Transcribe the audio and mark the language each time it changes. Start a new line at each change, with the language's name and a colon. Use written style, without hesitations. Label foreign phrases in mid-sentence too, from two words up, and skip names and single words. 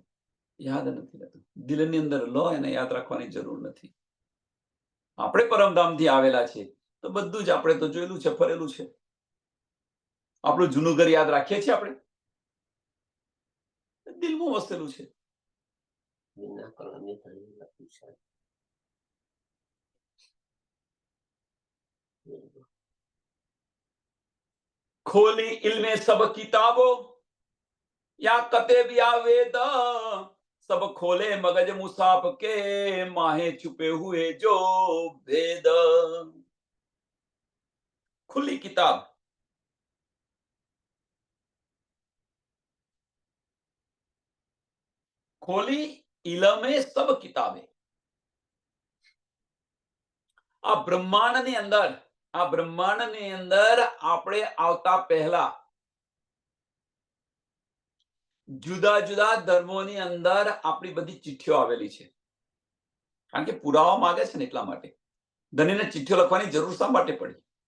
Gujarati: યાદ નથી રહેતું. દિલની અંદર લો, એને યાદ રાખવાની જરૂર નથી. આપણે પરમધામથી આવેલા છે તો બધું જ આપણે તો જોયેલું છે, ફરેલું છે. આપણું જૂનું ઘર યાદ રાખીએ છીએ આપણે? દિલમાં વસેલું છે.
Hindi: खोली इल्मे सब किताबो या कतेबिया वेद, सब खोले मगज मुसाफ के माहे छुपे हुए जो वेद. खुली किताब. खोली इलमे सब किताबे.
Gujarati: આ બ્રહ્માંડની અંદર આપણે આવતા પહેલા જુદા જુદા ધર્મોની અંદર આપણી બધી ચિઠ્ઠીઓ આવેલી છે. કારણ કે પુરાવા માંગે છે ને એટલા માટે. ધણીને ચિઠ્ઠીઓ લખવાની જરૂર શા માટે પડી?